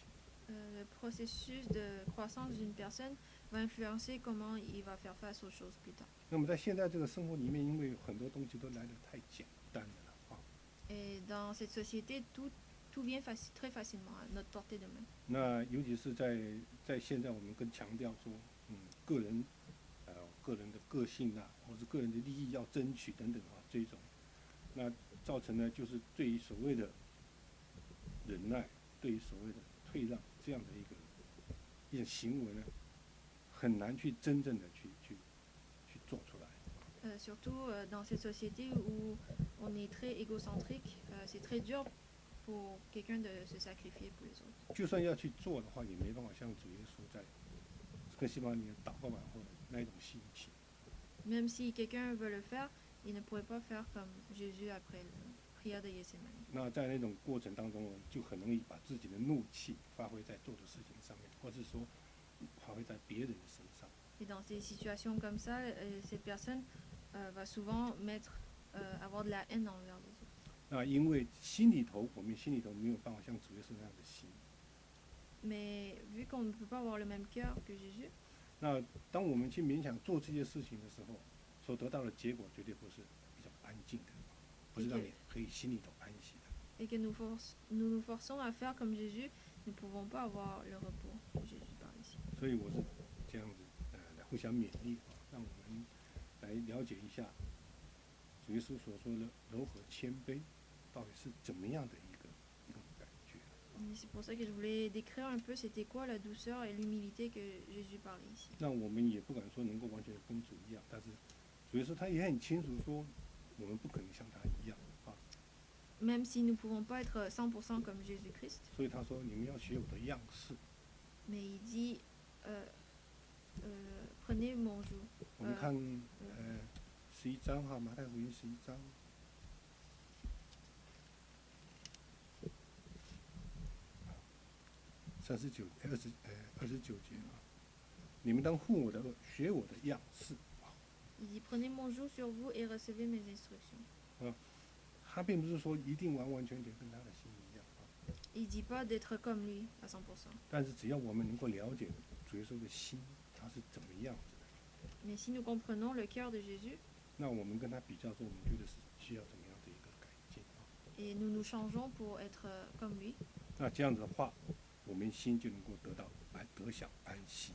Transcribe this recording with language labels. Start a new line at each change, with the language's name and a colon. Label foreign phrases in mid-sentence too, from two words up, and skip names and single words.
French: le processus de croissance d'une personne va influencer comment il va faire face aux choses plus tard.
Chinese: 那么在现在这个生活里面，因为很多东西都来得太简单了
French: Et dans cette société, tout vient très facilement à notre portée de main.
Chinese: 那尤其是在现在，我们更强调说，个人的个性或者个人的利益要争取等等这种，那造成呢就是对于所谓的忍耐，对于所谓的退让这样的一种行为呢，很难去真正的去做出来。
French: Surtout dans cette société où on est très égocentrique, c'est très dur pour quelqu'un de se sacrifier pour les autres.
Chinese: 就算要去做的话，也没办法像主耶稣在跟西方里祷告完后的那一种心情。
French: Même si quelqu'un veut le faire, il ne pourrait pas faire comme Jésus après la prière de Gethsémani.
Chinese: 那在那种过程当中，就很容易把自己的怒气发挥在做的事情上面，或者说发挥在别人的身上。
French: Et dans ces situations comme ça, cette personne va souvent avoir de la haine envers les autres.
Chinese: 那因为我们心里头没有办法像主耶稣那样的心。
French: Mais vu qu'on ne peut pas avoir le même cœur que Jésus,
Chinese: 那当我们去勉强做这些事情的时候，所得到的结果绝对不是比较安静的，不是让你可以心里头安息的。
French: et que nous nous forçons à faire comme Jésus, nous ne pouvons pas avoir le repos que Jésus parle ici.
Chinese: 所以我是这样子来互相勉励让我们来了解一下主耶稣所说的柔和谦卑到底是怎么样的一种感觉。
French: Et c'est pour ça que je voulais décrire un peu c'était quoi la douceur et l'humilité que Jésus parlait ici.
Chinese: 那我们也不敢说能够完全跟主一样，但是主耶稣他也很清楚说，我们不可能像他一样
French: Même si nous ne pouvons pas être 100% comme Jésus-Christ.
Chinese: 所以他说你们要学我的样式。
French: Mais il dit prenez mon joug.
Chinese: 我们看11章马太福音11章。29节你们当护我的恶，学我的样式。
French: Il dit prenez mon joug sur vous et recevez mes instructions.
Chinese: 他并不是说一定完完全全跟他的心一样
French: Il dit pas d'être comme lui à 100%.
Chinese: 但是只要我们能够了解主耶稣的心他是怎么样子的，
French: Mais si nous comprenons le cœur de Jésus,
Chinese: 那我们跟他比较说，我们觉得是需要怎么样的一个改进
French: et nous nous changeons pour être comme lui,
Chinese: 那这样子的话，我们心就能够得享安息。